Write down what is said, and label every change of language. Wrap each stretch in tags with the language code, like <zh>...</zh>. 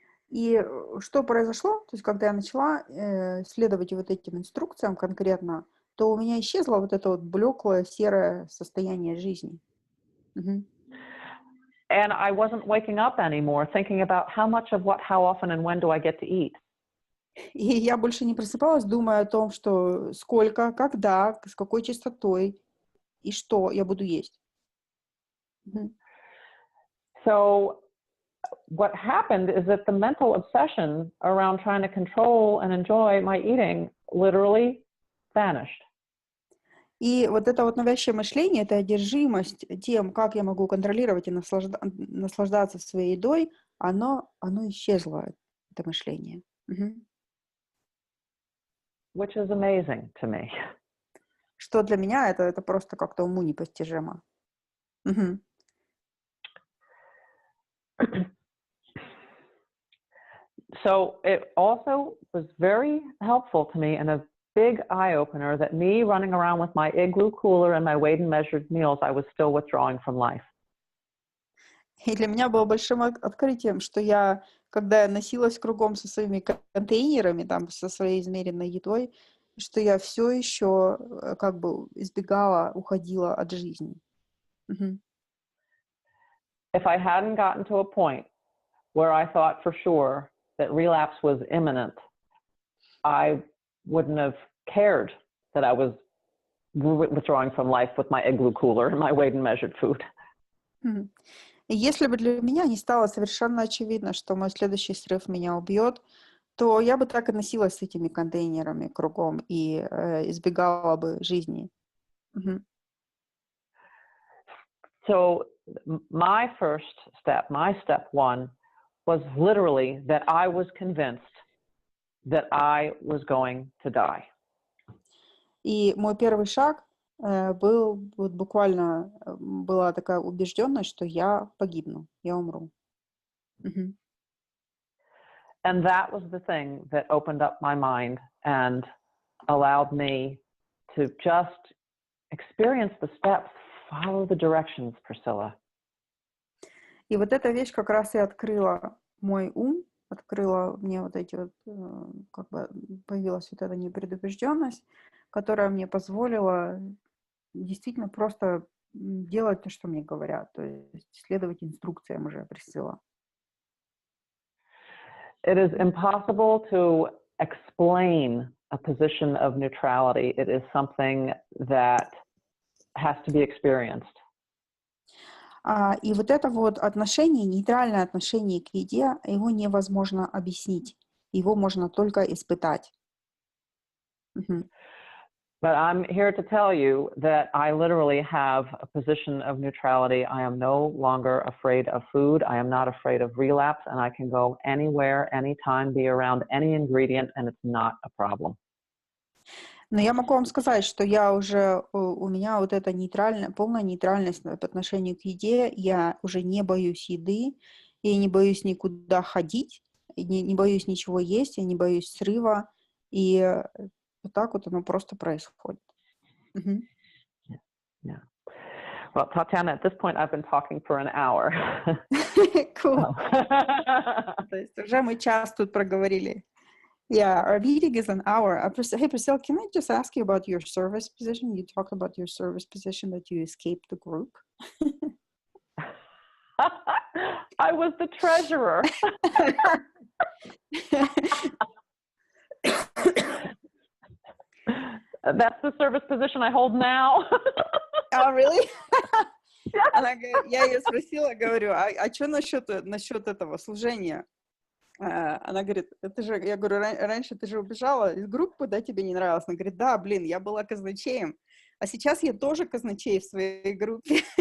<ru>И что произошло? То есть, когда я начала следовать вот этим инструкциям конкретно, то у меня исчезло вот это вот блеклое серое состояние жизни. Мгм.</ru> <en>And I wasn't waking up anymore thinking about how much of what, how often, and when do I get to eat.</en> <ru>И я больше не просыпалась, думая о том, что сколько, когда, с какой частотой и что я буду есть. Мгм.</ru> <en>So what happened is that the mental obsession around trying to control and enjoy my eating literally vanished.</en> <ru>И вот это вот навязчивое мышление, эта одержимость тем, как я могу контролировать и наслаждаться своей едой, оно исчезло, это мышление. Мгм.</ru> <en>Which is amazing to me.</en> <ru>Что для меня это просто как-то уму непостижимо. Мгм.</ru> <en>So it also was very helpful to me and a big eye-opener that me running around with my igloo cooler and my weighed and measured meals, I was still withdrawing from life.</en> <ru>И для меня было большим открытием, что когда я носилась кругом со своими контейнерами, там, со своей измеренной едой, что я все еще как бы избегала, уходила от жизни. Мгм.</ru> <en>If I hadn't gotten to a point where I thought for sure that relapse was imminent, I wouldn't have cared that I was withdrawing from life with my igloo cooler and my weighed and measured food. Мгм.</en> <ru>И если бы для меня не стало совершенно очевидно, что мой следующий срыв меня убьет, то я бы так и носилась с этими контейнерами кругом и избегала бы жизни. Мгм.</ru> <en>So my first step, my step one, was literally that I was convinced that I was going to die.</en> <ru>И мой первый шаг был вот буквально была такая убежденность, что я погибну, я умру. Мгм.</ru> <en>And that was the thing that opened up my mind and allowed me to just experience the steps follow the directions, Prисцилла.</en> <ru>И вот эта вещь как раз и открыла мой ум, открыла мне вот эти вот, как бы появилась вот эта непредубежденность, которая мне позволила действительно просто делать то, что мне говорят, то есть следовать инструкциям уже Присцилла.</ru> <en>It is impossible to explain a position of neutrality. It is something that has to be experienced.</en> <ru>И вот это вот отношение, нейтральное отношение к еде, его невозможно объяснить. Его можно только испытать.</ru> <en>But I'm here to tell you that I literally have a position of neutrality. I am no longer afraid of food. I am not afraid of relapse, and I can go anywhere, anytime, be around any ingredient, and it's not a problem.</en> <ru>Но я могу вам сказать, что у меня вот эта полная нейтральность по отношению к еде. Я уже не боюсь еды, я не боюсь никуда ходить, не боюсь ничего есть, я не боюсь срыва. И вот так вот оно просто происходит.</ru> <en>Yeah. Well, Tatiana, at this point, I've been talking for an hour. Cool.</en> <ru>То есть уже мы час тут проговорили.</ru> <en>Yeah, our meeting is an hour. Hey, Prисcilla, can I just ask you about your service position? You talked about your service position that you escaped the group. I was the treasurer. That's the service position I hold now. Oh, really?</en> <ru>Я ее спросила, говорю, а что насчет этого служения? Она говорит, я говорю, раньше ты же убежала из группы, да, тебе не нравилось? Она говорит, да, блин, я была казначеем, а сейчас я тоже казначей в своей группе.</ru>